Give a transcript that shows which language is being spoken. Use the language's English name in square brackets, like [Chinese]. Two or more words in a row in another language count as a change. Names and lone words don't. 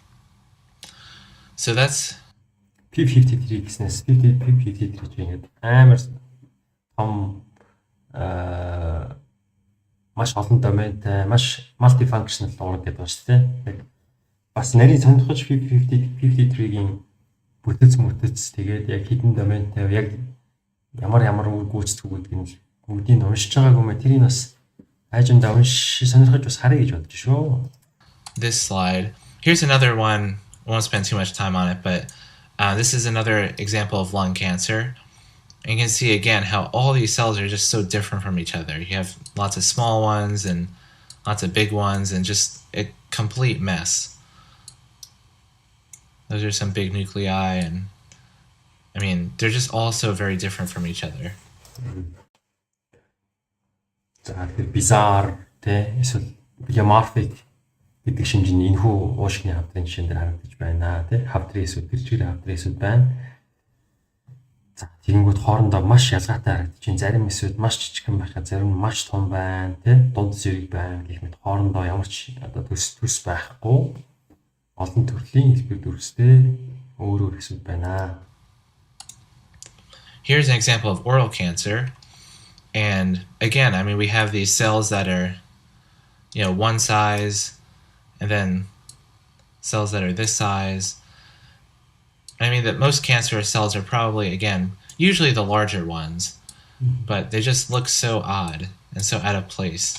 [English] So that's [Mongolian] p53 гэснээс p53 чинь амар том маш олон доментай, маш multifunctional ураг гэдэг байна шүү дээ. Яг бас нарийн сонирхож 53-ийн бүтэц тэгээд яг хідэн доментай яг ямар үр гүйцэтгэв гэдгийг нь бүгдийг уншиж байгаагүй мэ тэрийг бас айжмдаа сонирхож бас харъя гэж бодож шүү. [English] This slide. Here's another one. I won't spend too much time on it, but this is another example of lung cancer. And you can see again how all these cells are just so different from each other. You have lots of small ones and lots of big ones and just a complete mess. Those are some big nuclei, and I mean, they're just all so very different from each other. [Mongolian] За тэгэхээр bizarre те эсвэл polymorphic гэдэг шинжийн энэхүү уушгины хавдрын жишээн дээр харагдаж байна те. Хавдрын эсвэл тэр чигээр хавдрын эсвэл байна. За тэгэнгүүт хоорондоо маш ялгаатай харагдаж байна. Зарим эсвэл маш жижигхэн байхад зарим нь маш том байна те. Дунд зэрэг байна гэх мэт хоорондоо ямар ч одоо төс байхгүй. Олон төрлийн хэлбэр дүрстэй өөр хэсүүд байна. [English] Here's an example of oral cancer. And again, I mean, we have these cells that are, one size, and then cells that are this size. I mean, that most cancerous cells are probably, again, usually the larger ones, but they just look so odd and so out of place.